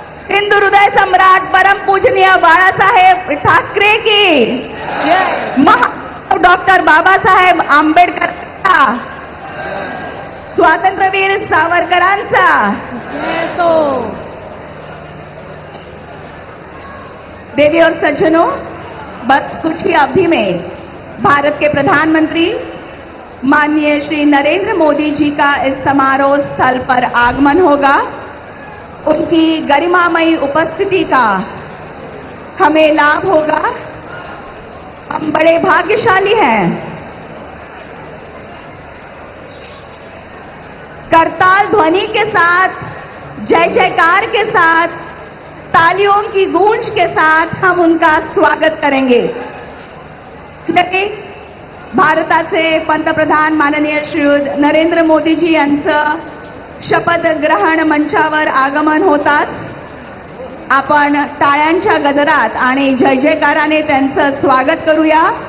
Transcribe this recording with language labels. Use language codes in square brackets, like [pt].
[hi] हिंदू हृदय सम्राट परम पूजनीय बाळासाहेब ठाकरे की जय. [mr] डॉक्टर बाबासाहेब आंबेडकरांचा स्वातंत्र्यवीर सावरकरांचा जय तो. [hi] देवी और सज्जनों, बस कुछ ही अवधि में भारत के प्रधानमंत्री माननीय श्री नरेंद्र मोदी जी का इस समारोह स्थल पर आगमन होगा। उनकी गरिमामयी उपस्थिति का हमें लाभ होगा। हम बड़े भाग्यशाली हैं। करताल ध्वनि के साथ, जय जयकार के साथ, तालियों की गूंज के साथ हम उनका स्वागत करेंगे। [mr] भारताचे पंतप्रधान माननीय श्री नरेंद्र मोदीजी यांचं शपथ ग्रहण मंचावर आगमन होतात आपण टाळ्यांच्या गजरात आणि जय जयकाराने त्यांचं स्वागत करूया।